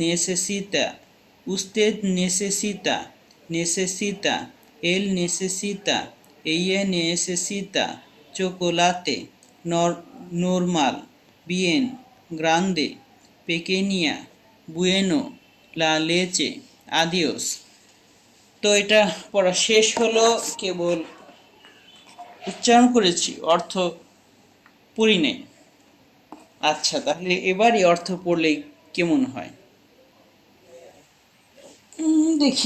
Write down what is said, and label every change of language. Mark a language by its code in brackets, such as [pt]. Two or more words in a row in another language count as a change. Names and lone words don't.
[es] necesita, él necesita, ella necesita, chocolate, normal, bien, grande, pequeña, bueno, la leche, adiós। [bn] তো এটা পড়া শেষ হলো, কেবল উচ্চারণ করেছি, অর্থ পড়ি নাই। আচ্ছা, তাহলে এবারই অর্থ পড়লে কেমন হয় দেখি।